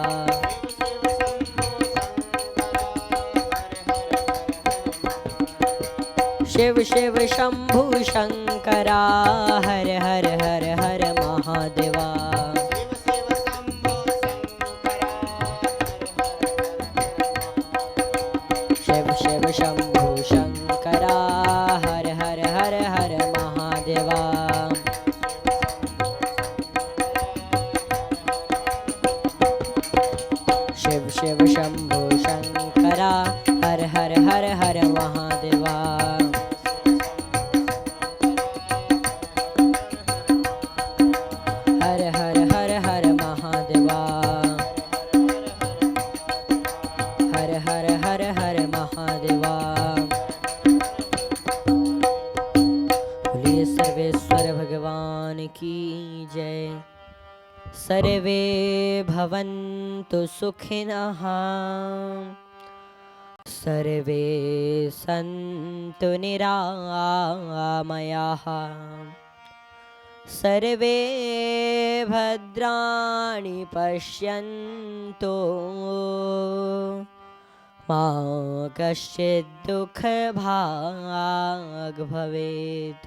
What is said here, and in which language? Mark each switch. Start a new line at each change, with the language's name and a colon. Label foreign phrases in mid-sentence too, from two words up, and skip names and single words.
Hindi: शिव शिव शंभु शंकरा हर हर हर हर महादेवा शिव शिव शंभु शंकरा हर हर हर हर महादेवा शिव शिव शंभु शंकरा Shankara, Har Har Har Har Mahadeva. Har Har Har Har Mahadeva. Har Har Har Har Mahadeva. बोलिए सर्वेश्वर भगवान की जय।
Sanskrit: सर्वे भवन्तु सुखिनः, सर्वे सन्तु निरामयाः, सर्वे भद्राणि पश्यन्तु, मा कश्चित् दुःखभाग् भवेत्।